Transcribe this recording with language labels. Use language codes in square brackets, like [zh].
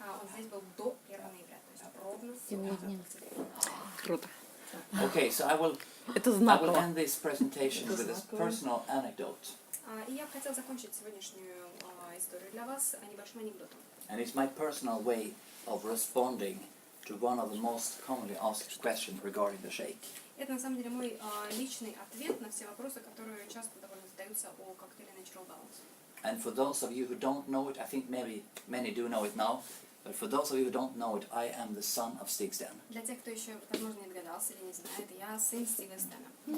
[ru] Он здесь был до 1 ноября, то есть ровно Сегодня. Круто. [en] Okay, so I will [ru] Это [en] I will [ru] знаково. [en] end this presentation with this personal anecdote. [ru] И я бы хотела закончить сегодняшнюю историю для вас небольшим анекдотом. [en] And it's my personal way of responding to one of the most commonly asked questions regarding the shake. [ru] Это на самом деле мой личный ответ на все вопросы, которые часто довольно задаются о коктейле Natural Balance. [en] And for those of you who don't know it, I think maybe many do know it now, but for those of you who don't know it, I am the son of Stig Stena. [ru] Для тех, кто еще, возможно, не догадался или не знает, я сын Стига Стена.